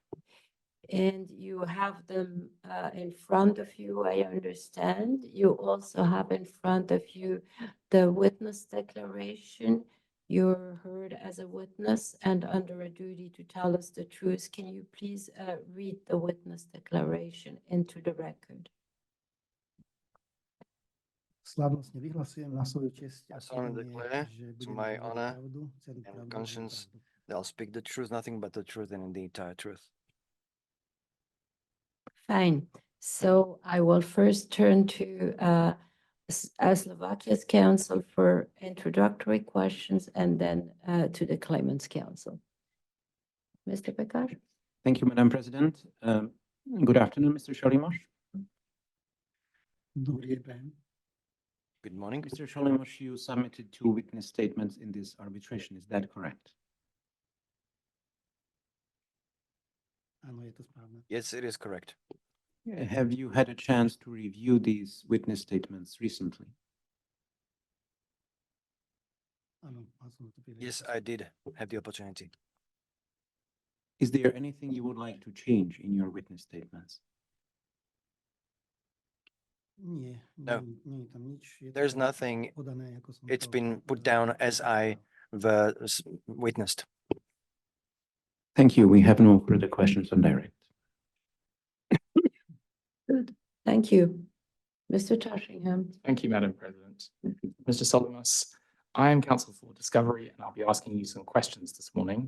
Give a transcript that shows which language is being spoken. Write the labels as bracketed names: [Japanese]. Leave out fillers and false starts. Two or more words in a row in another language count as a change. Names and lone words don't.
[English] And you have them in front of you, I understand. You also have in front of you the witness declaration. You're heard as a witness and under a duty to tell us the truth. Can you please read the witness declaration into the record? [Slovak] Slávnostne vyhlasujem na svoju česť a [English] I solemnly [Slovak] svedomie, [English] declare [Slovak] že to budem [English] my [Slovak] hovoriť [English] honor [Slovak] pravdu, celú [English] and [Slovak] pravdu a [English] conscience [Slovak] pravdu. [English] that I'll speak the truth, nothing but the truth and the entire truth. Fine. So I will first turn to Slovakia's counsel for introductory questions and then to the claimant's counsel. Mr. Pekar? Thank you, Madam President. Good afternoon, Mr. Solimos. [Slovak] Dobrý deň. [English] Good morning. Mr. Solimos, you submitted two witness statements in this arbitration. Is that correct? [Slovak] Áno, je to správne. [English] Yes, it is correct. Have you had a chance to review these witness statements recently? [Slovak] Áno, mal som to [English] Yes, I did have the opportunity. Is there anything you would like to change in your witness statements? [Slovak] Nie, [English] No. [Slovak] nie je tam nič. Je [English] There's [Slovak] to [English] nothing. [Slovak] podané, ako som [English] It's [Slovak] to, [English] been put down as I witnessed. Thank you. We have no further questions on direct. Good. Thank you. Mr. Toshingham? Thank you, Madam President. Mr. Solomos, I am counsel for discovery and I'll be asking you some questions this morning.